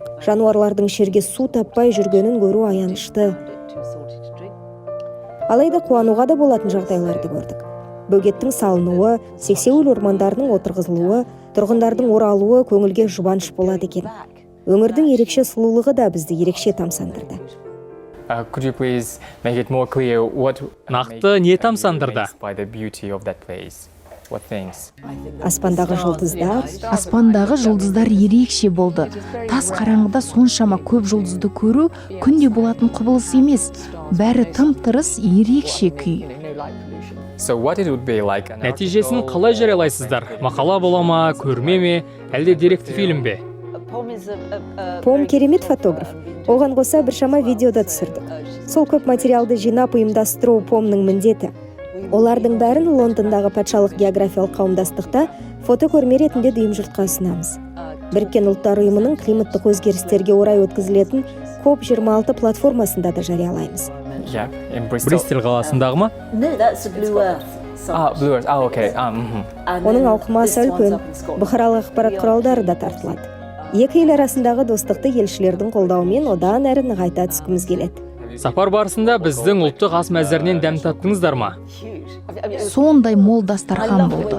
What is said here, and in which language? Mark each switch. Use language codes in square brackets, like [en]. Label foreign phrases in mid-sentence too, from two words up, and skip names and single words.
[kk] Жануарлардың шерге су таппай жүргенін көру аянышты. Алайда қуануға да болатын жағдайларды көрдік. Бөгеттің салынуы, сексеуіл ормандарының отырғызылуы, тұрғындардың оралуы көңілге жұбаныш болады екен. Өңірдің ерекше сұлулығы да бізді ерекше тамсандырды. [en] Could you please make it more clear what [kk] Нақты не тамсандырды? [en] by the beauty of that place? What things? [kk] Аспандағы жұлдыздар, Аспандағы жұлдыздар ерекше болды. Тас қараңғыда соншама көп жұлдызды көру күнде болатын құбылыс емес. Бәрі тым-тырыс ерекше күй. [en] So what it would be like an [kk] Нәтижесін қалай жариялайсыздар? Мақала бола ма, көрме ме, әлде деректі фильм бе? Пом керемет фотограф. Оған қоса біршама видеода түсірдік. Сол көп материалды жинап ұйымдастыру Помның міндеті. Олардың бәрін Лондондағы патшалық географиялық қауымдастықта фотокөрме ретінде дүйім жұртқа ұсынамыз. Біріккен ұлттар ұйымының климаттық өзгерістерге орай өткізілетін COP26 платформасында да жариялаймыз. [en] Yeah, in Bristol. [kk] Бристол қаласындағы ма? [en] No, that's a Blue Earth. Blue Earth. Okay. [kk] Оның ауқымы аса үлкен. Бұқаралық ақпарат құралдары да тартылады. Екі ел арасындағы достықты елшілердің қолдауымен одан әрі нығайта түскіміз келеді. Сапар барысында біздің ұлттық ас мәзірінен дәм таттыңыздар ма? Сондай мол дастархан болды.